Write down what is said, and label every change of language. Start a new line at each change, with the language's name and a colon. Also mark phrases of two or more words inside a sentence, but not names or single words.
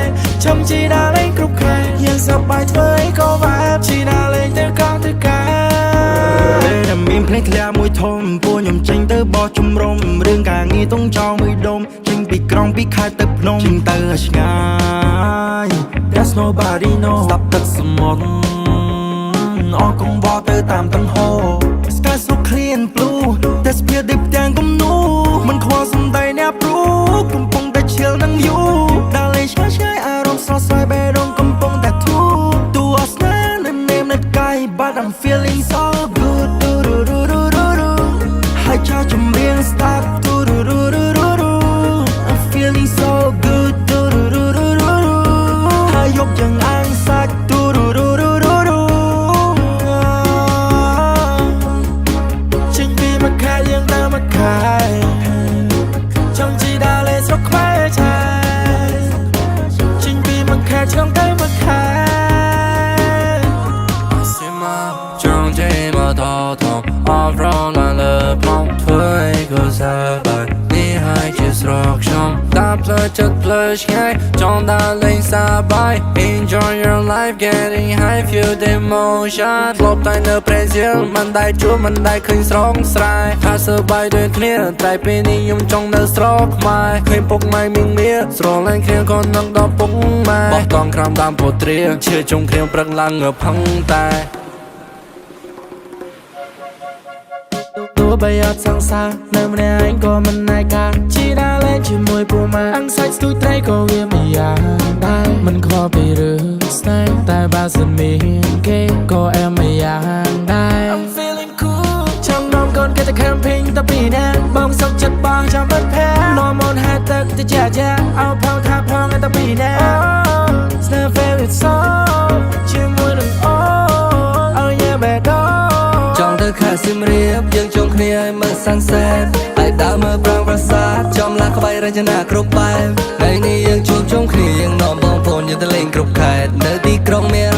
Khmer: ចង់ជីដើរលេងគ្រប់ខែយើងសប្បាយធ្វើអីក៏វ៉ាបជីដើរលេងទៅកោះទៅកាតែមានភ្លេចធ្លាក់មួយធំពួកខ្ញុំចេញទៅបោះ ជំរំរឿងការងារតុងចោលមួយដុំចេញពីក្រុងពីខេត្តទៅភ្នំចេញទៅឆ្ងាយ
English: There's nobody know
Khmer: ស្ដាប់ ទឹកសមុទ្រអស់កង្វល់ទៅតាមតង្ហោ
English: Sky so clear and blue
Khmer: តែ ស្ពាហ៍ដូចផ្ទាំងគំនូមិនខ្វល់សំដីអ្នកព្រូកំពុងតែឈិលនឹងយូដើរលេងឆ្ងាយអារម្មណ៍ស្រស់ស្រាយបេះដូងកំពុងតែធូរតួស្នេហ៍នៅនេមនៅកាយ
English: But I'm feeling so good
Khmer: ហើយចោលចម្រៀង start
English: I'm feeling so good
Khmer: ហើយយកយ៉ាងអាំងសាច់ ចេញពីមកខែយើងទៅមកខែចង់ជីដើរលេងស្រុកខ្មែរឆាយចេញពីមកខែឆ្លងទៅមកខែចង់ចេញមក ថត
English: off road
Khmer: ឡើងលើផ្លូវធ្វើអីក៏សប្បាយនេះហើយជាស្រុកខ្ញុំតាមផ្លូវចិត្តផ្លូវឆ្ងាយចង់ដើរលេងសប្បាយ
English: Enjoy your life getting high feel the emotion
Khmer: ធ្លាប់តែនៅប្រេស៊ីលមិនដែលជួបមិនដែលឃើញស្រងស្រែថាសប្បាយដូចគ្នាតែពេលនេះខ្ញុំចង់នៅស្រុកខ្មែរឃើញពុកម៉ែមីងមាស្រឡាញ់គ្នាក៏នឹងដល់ពុកម៉ែបោះតង់ក្រោមដើមពោធិ៍ទ្រាឈឺជុំគ្នាព្រឹកឡើងងើបផឹងតែ បីអត់សង្សារនៅម្នាក់ឯងក៏មិនណែការជីដើរលេងជាមួយពូម៉ាអង្សាច់ស្ទូចត្រីក៏វាមិនយ៉ាងដែរមិនខ្វល់ពីរឿងស្នេហ៍តែបើសិនមានគេក៏អែមមិនយ៉ាងដែរ
English: I'm feeling cool
Khmer: ចង់នាំកូនគេទៅ camping ទៅពីណាបងសុខ ចិត្តបងចាំមិនផែនាំមកហែកទឹកទៅចាអោផងថាផងទៅពីណា
English: It's my favorite song
Khmer: ជាមួយនឹងអូឲ្យញ៉ាំបេះដូងចង់ទៅខេត្តសៀមរាបយើងជុំគ្នាឲ្យមើល sunset ហើយដើរមើល ប្រាង្គប្រាសាទចំឡាក្បាច់រចនាគ្រប់បែបថ្ងៃនេះយើងជួបជុំគ្នាយើងនាំបងប្អូនយើងទៅលេងគ្រប់ខេត្តនៅទីក្រុងមានអារ